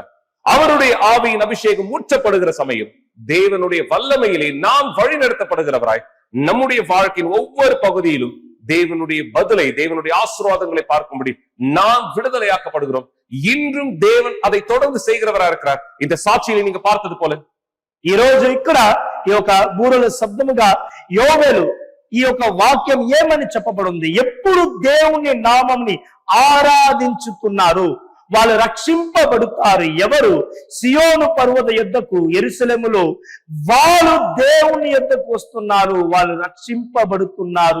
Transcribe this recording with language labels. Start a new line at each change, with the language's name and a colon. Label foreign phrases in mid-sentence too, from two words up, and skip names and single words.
Tamil: அவருடைய ஆவியின் அபிஷேகம் ஊற்றப்படுகிற சமயம் தேவனுடைய வல்லமையிலே நாம் வழிநடத்தப்படுகிறவராய் நம்முடைய வாழ்க்கையின் ஒவ்வொரு பகுதியிலும் தேவனுடைய பதிலை, தேவனுடைய ஆசீர்வாதங்களை பார்க்கும்படி நாம் விடுதலையாக்கப்படுகிறோம். இன்றும் தேவன் அதை தொடர்ந்து செய்கிறவராக இருக்கிறார். இந்த சாட்சியை நீங்க பார்த்தது போல
Telugu: ఈ రోజు ఇక్కడ ఈ యొక్క బూరల శబ్దముగా యోవేలు ఈ యొక్క వాక్యం ఏమని చెప్పబడింది? ఎప్పుడు దేవుని నామంని ఆరాధించుతున్నారు వాళ్ళు రక్షింపబడుతారు. ఎవరు? సియోను పర్వత యొద్దకు, యెరూషలేములో వాళ్ళు దేవుని యొద్దకు వస్తున్నారు, వాళ్ళు రక్షింపబడుతున్నారు.